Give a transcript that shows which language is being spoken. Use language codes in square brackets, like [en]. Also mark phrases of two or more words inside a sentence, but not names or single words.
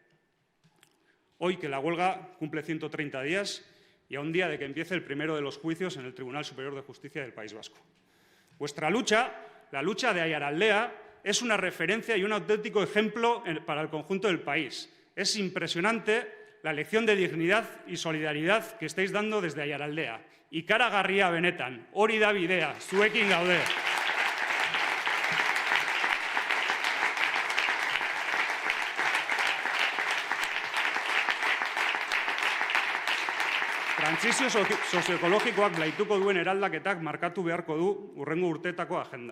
[es] Hoy que la huelga cumple 130 días y a un día de que empiece el primero de los juicios en el Tribunal Superior de Justicia del País Vasco. Vuestra lucha, la lucha de Aiaraldea, es una referencia y un auténtico ejemplo para el conjunto del país. Es impresionante la lección de dignidad y solidaridad que estáis dando desde Aiaraldea. [eu] Ikaragarria benetan, hori da bidea, zuekin gaude. Trantsizio sozioekologikoak blaituko duen eraldaketak markatu beharko du hurrengo urteetako agenda.